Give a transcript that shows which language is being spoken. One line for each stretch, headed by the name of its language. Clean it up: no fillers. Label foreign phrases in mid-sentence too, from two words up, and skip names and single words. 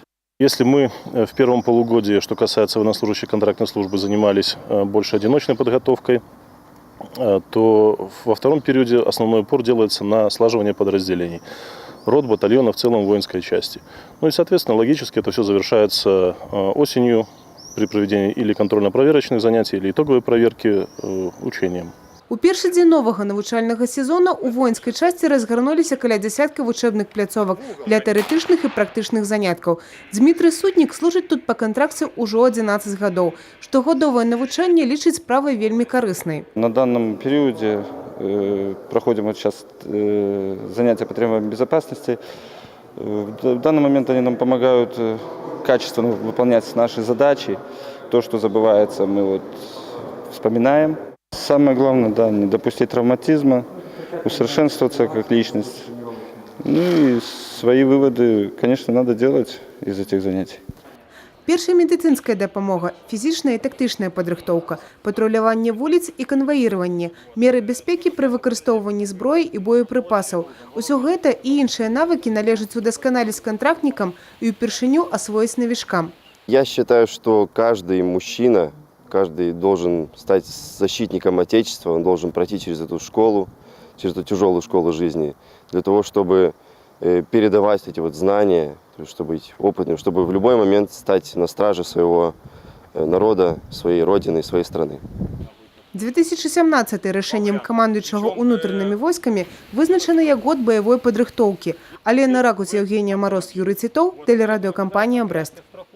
Russian: Если мы в первом полугодии, что касается военнослужащих контрактной службы, занимались больше одиночной подготовкой, то во втором периоде основной упор делается на слаживание подразделений. Рот, батальона, в целом воинской части. Ну и, соответственно, логически это все завершается осенью при проведении или контрольно-проверочных занятий, или итоговой проверки учением.
Belarusian: У першы дзень новага навучальнага сезона у воінскай часті разгарнуліся каля дзясятка вучэбных пляцовак для тэарэтычных і практычных заняткаў. Дмітрый Сутнік служыць тут па кантракце ўжо 11 гадоў. Штогодовае навучанне лічыць справай вельмі карыснай.
Russian: На данном периоде проходим сейчас занятия по требованиям безопасности. В данный момент они нам помогают качественно выполнять наши задачи. То, что забывается, мы вспоминаем. Самое главное, да, не допустить травматизма, усовершенствоваться как личность. Ну и свои выводы, конечно, надо делать из этих занятий.
Belarusian: Першая медицинская дапамога, фізічная і тактычная падрыхтоўка, патруляванне вуліц і канваіраванне, меры бяспекі пры выкарыстоўванні зброі і боепрыпасаў. Усё гэта і іншыя навыкі належыць удасканаліць кантрактнікам і ўпершыню асвоіць новичкам.
Russian: Я считаю, что каждый мужчина, каждый должен стать защитником Отечества, он должен пройти через эту школу, через эту тяжелую школу жизни, для того, чтобы передавать эти знания, чтобы быть опытным, чтобы в любой момент стать на страже своего народа, своей родины, своей страны.
Belarusian: 2017 рашэннем камандуючага унутранымі войскамі вызначаны як год баявой падрыхтоўкі.
Russian: Алена Ракуць, Евгения Мороз, Юрий Титов, телерадиокомпания «Брест».